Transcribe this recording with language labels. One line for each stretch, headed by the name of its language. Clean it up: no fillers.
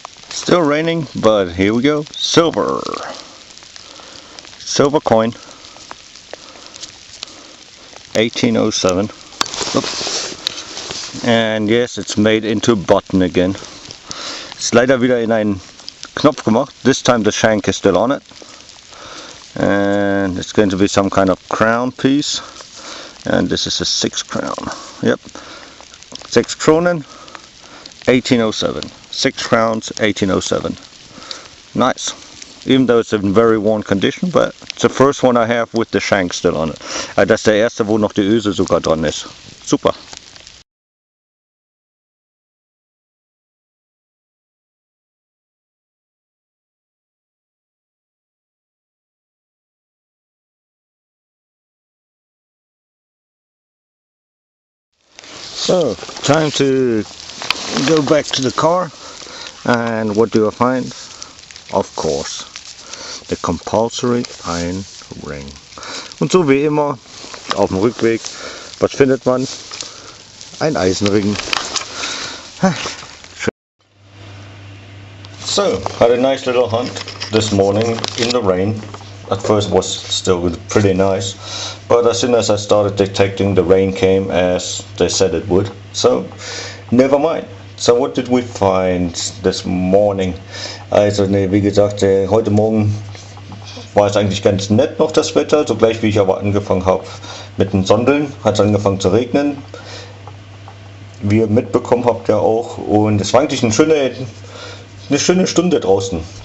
English: Still raining, but here we go. Silver coin. 1807. Oops. And yes, it's made into a button again.
German: Ist leider wieder in einen Knopf gemacht.
English: This time the shank is still on it. and it's going to be some kind of crown piece, and this is a 6 crown.
German: Yep, 6 kronen, 1807.
English: 6 crowns, 1807. Nice. Even though it's in very worn condition, but it's the first one I have with the shank still on it.
German: Das ist der erste, wo noch die Öse sogar dran ist. Super.
English: So, time to go back to the car, and what do I find? Of course, the compulsory iron ring.
German: Und so wie immer, auf dem Rückweg, was findet man? Ein Eisenring.
English: So, had a nice little hunt this morning in the rain. At first it was still pretty nice, but as soon as I started detecting, the rain came as they said it would. So, never mind. So what did we find this morning?
German: Also wie gesagt, heute Morgen war es eigentlich ganz nett noch das Wetter, so gleich wie ich aber angefangen habe mit den Sondeln, hat es angefangen zu regnen. Wie ihr mitbekommen habt ja auch, und es war eigentlich eine schöne Stunde draußen.